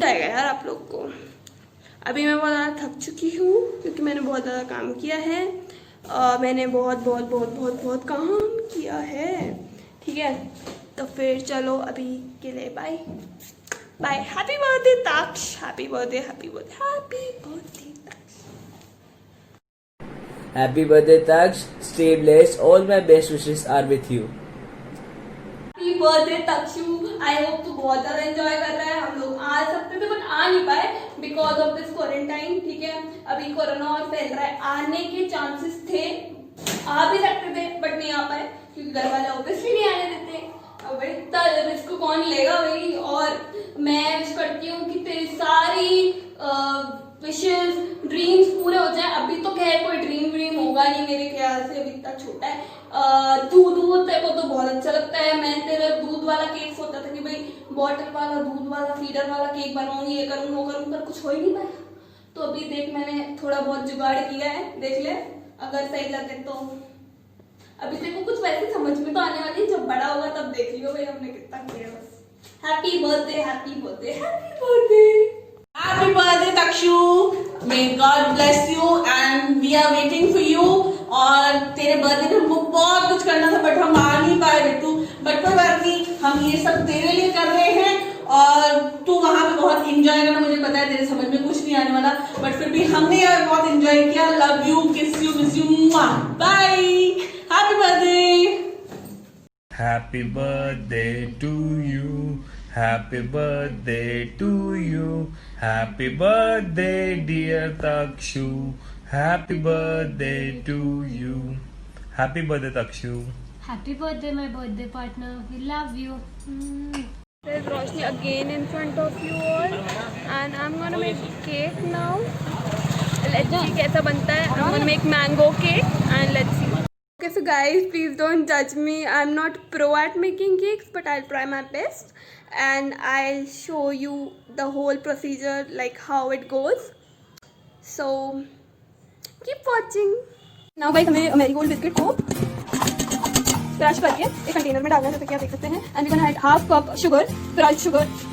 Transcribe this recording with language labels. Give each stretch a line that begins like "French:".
Hindi: आएगा यार आप लोग को। अभी मैं बहुत ज़्यादा थक चुकी हूँ क्योंकि मैंने बहुत ज़्यादा काम किया है। मैंने बहुत काम किया है, ठीक है। तो फिर चलो अभी के लिए bye bye.
English: Happy birthday Taksh, happy birthday, happy birthday, happy birthday Taksh. Happy birthday Taksh, stay blessed, all my best wishes are with you. Happy birthday
Hindi: Takshu,
English: I hope
Hindi: तू बहुत ज़्यादा एंजॉय कर रहा है। हम लोग आ सकते थे बट आ नहीं पाए
English: because of this quarantine,
Hindi: ठीक है। अभी कोरोना और फैल रहा है, आने के चांसेस थे, आ भी सकते थे बट नहीं आ पाए क्योंकि घर वाले ऑब्वियसली नहीं आने देते। अब भाई इतना रिस्क कौन लेगा भाई। और मैं विश करती हूँ कि तेरी सारी विशेस ड्रीम्स पूरे हो जाए। अभी तो खैर कोई ड्रीम होगा नहीं मेरे ख्याल से, अभी इतना छोटा है। दूध तेरे को तो बहुत अच्छा लगता है। मैं तेरा दूध वाला केक सोचा था कि भाई बॉटल वाला, दूध वाला, फीडर वाला केक बनाऊंगी, ये करूँ वो करूँ, पर कुछ हो ही नहीं पाया। तो अभी देख मैंने थोड़ा बहुत जुगाड़ किया है, देख ले अगर सही लगे तो। अभी तेरे को कुछ वैसे समझ में तो आने वाली है, जब बड़ा होगा तब देख लियो भाई हमने कितना किया।
English: बस happy birthday, happy birthday, happy birthday. Happy birthday Takshu, may God bless you and we are waiting for you।
Hindi: और तेरे बर्थडे पे हमको बहुत कुछ करना था बट हम आ नहीं पाए बेटू, बट कोई बात नहीं, हम ये सब तेरे लिए कर रहे हैं। और तू वहाँ पे बहुत एंजॉय करना, मुझे पता है तेरे समझ में कुछ नहीं आने वाला बट फिर भी हमने यार बहुत एंजॉय किया।
English: Love you, kiss you, miss you, bye, happy birthday. Happy birthday to you. Happy birthday to you. Happy birthday dear Takshu. Happy birthday to you. Happy birthday Takshu. Happy birthday my birthday partner. We love you. There's Roshni again in front of you all and I'm gonna make cake now. Let's see
Hindi: कैसा बनता है।
English: I'm gonna make mango cake and let's see. Okay, so guys, please don't judge me. I'm not pro at making cakes, but I'll try my best and I'll show you the whole procedure, like how it goes. So keep watching. Now guys,
Hindi: हमें marigold biscuit को crush करके एक container में डालना है, जैसे कि आप देख सकते हैं।
English: And we gonna add half cup sugar, crush sugar.